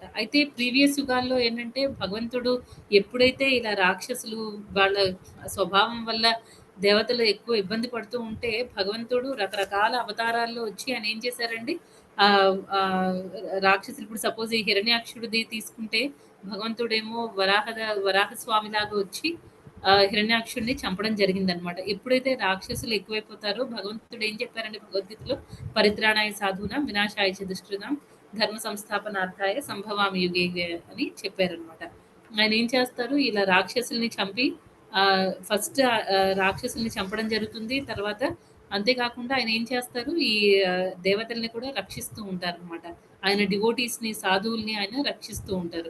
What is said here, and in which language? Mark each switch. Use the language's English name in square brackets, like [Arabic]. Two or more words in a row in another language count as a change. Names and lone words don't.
[Telugu] అయితే ప్రీవియస్ యుగాల్లో ఏంటంటే భగవంతుడు ఎప్పుడైతే ఇలా రాక్షసులు వాళ్ళ స్వభావం వల్ల దేవతలు ఎక్కువ ఇబ్బంది పడుతూ ఉంటే భగవంతుడు రకరకాల అవతారాల్లో వచ్చి ఆయన ఏం చేశారండి, రాక్షసులు ఇప్పుడు సపోజ్ ఈ హిరణ్యాక్షుడిది తీసుకుంటే భగవంతుడేమో వరాహ స్వామి లాగా వచ్చి హిరణ్యాక్షుడిని చంపడం జరిగింది అనమాట. ఎప్పుడైతే రాక్షసులు ఎక్కువైపోతారో భగవంతుడు ఏం చెప్పారండి భగవద్గీతలో, [Sanskrit] పరిత్రాణాయ సాధూనాం వినాశాయ చ దుష్కృతాం ధర్మ సంస్థాపనార్థాయ సంభవామి యుగే [Telugu] అని చెప్పారనమాట. ఆయన ఏం చేస్తారు, ఇలా రాక్షసుల్ని చంపి ఫస్ట్ రాక్షసుల్ని చంపడం జరుగుతుంది. తర్వాత అంతేకాకుండా ఆయన ఏం చేస్తారు, ఈ దేవతల్ని కూడా రక్షిస్తూ ఉంటారు అనమాట. ఆయన డివోటీస్ ని సాధువుల్ని ఆయన రక్షిస్తూ ఉంటారు.